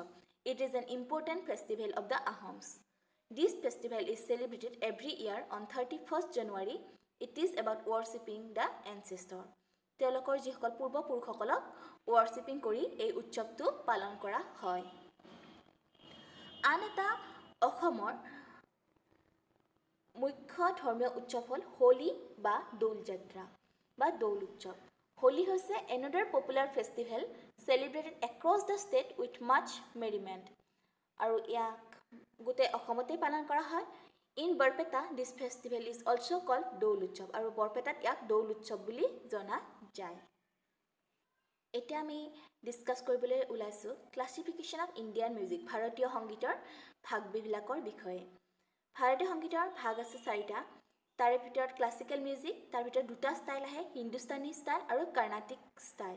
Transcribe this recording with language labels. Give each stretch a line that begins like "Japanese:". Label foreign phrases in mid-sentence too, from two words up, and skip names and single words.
English: It is an important festival of the Ahoms. This festival is celebrated every year on 31st January. It is about worshipping the ancestor.
Assamese: তেওঁলোকৰ যিসকল পূৰ্বপুৰুষসকলক worshipping কৰি এই উৎসৱটো পালন কৰা হয়। আন এটা অসমৰ মুখ্য ধৰ্মীয় উৎসৱ হ'ল হোলী বা দৌল যাত্ৰা বা দৌল উৎসৱ।
English: হোলী হৈছে another popular festival celebrated across the state with much merriment.
Assamese: আৰু ইয়াক গোটেই অসমতে পালন কৰা হয়।
English: In Barpeta, this festival is also called
Assamese: দৌল উৎসৱ আৰু বৰপেটাত ইয়াক দৌল উৎসৱ বুলি জনা যায়। এতিয়া আমি ডিছকাছ কৰিবলৈ ওলাইছোঁ
English: classification of Indian music,
Assamese: ভাৰতীয় সংগীতৰ ভাগবিলাকৰ বিষয়ে। ভাৰতীয় সংগীতৰ ভাগ আছে 4টা। তাৰে ভিতৰত
English: classical music,
Assamese: তাৰ ভিতৰত 2টা ষ্টাইল আহে,
English: Hindustani style
Assamese: আৰু
English: Carnatic style.